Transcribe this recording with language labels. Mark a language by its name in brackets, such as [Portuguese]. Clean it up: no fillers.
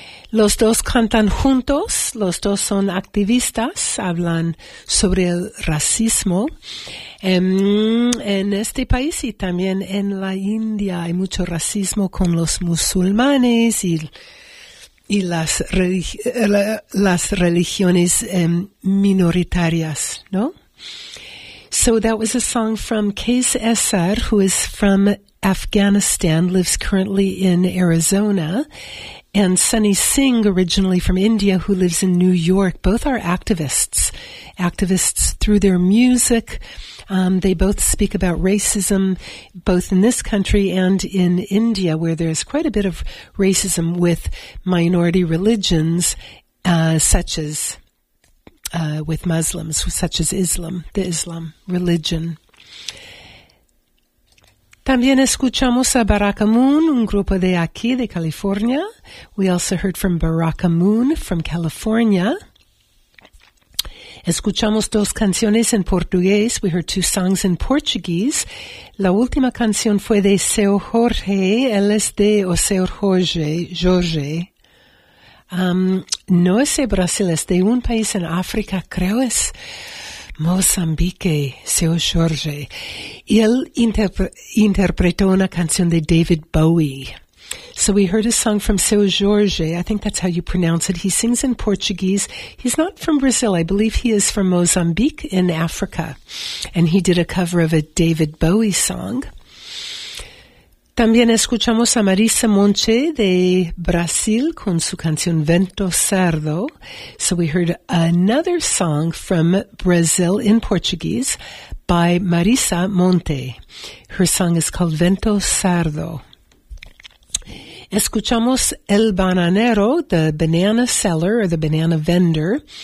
[Spanish] Los dos cantan juntos, los dos son activistas, hablan sobre el racismo en este país y también en la India. Hay mucho racismo con los musulmanes y las religiones minoritarias, ¿no? [English] So that was a song from Qais Essar, who is from Afghanistan, lives currently in Arizona, and Sunny Singh, originally from India, who lives in New York. Both are activists, activists through their music. They both speak about racism, both in this country and in India, where there's quite a bit of racism with minority religions, such as Islam, the Islam religion. [Spanish] También escuchamos a Baraka Moon, un grupo de aquí, de California. [English] We also heard from Baraka Moon from California. [Spanish] Escuchamos dos canciones en portugués. [English] We heard two songs in Portuguese. [Spanish] La última canción fue de Seu Jorge. Él es de Seu Jorge. No es de Brasil, es de un país en África, creo es Mozambique, Seu Jorge. Y él interpretó una canción de David Bowie. [English] So we heard a song from Seu Jorge. I think that's how you pronounce it. He sings in Portuguese. He's not from Brazil. I believe he is from Mozambique in Africa. And he did a cover of a David Bowie song. [Spanish] También escuchamos a Marisa Monche de Brasil con su canción Vento Sardo. [English] So we heard another song from Brazil in Portuguese by Marisa Monche. Her song is called Vento Sardo. [Spanish] Escuchamos [English] El Bananero, the banana seller or the banana vendor.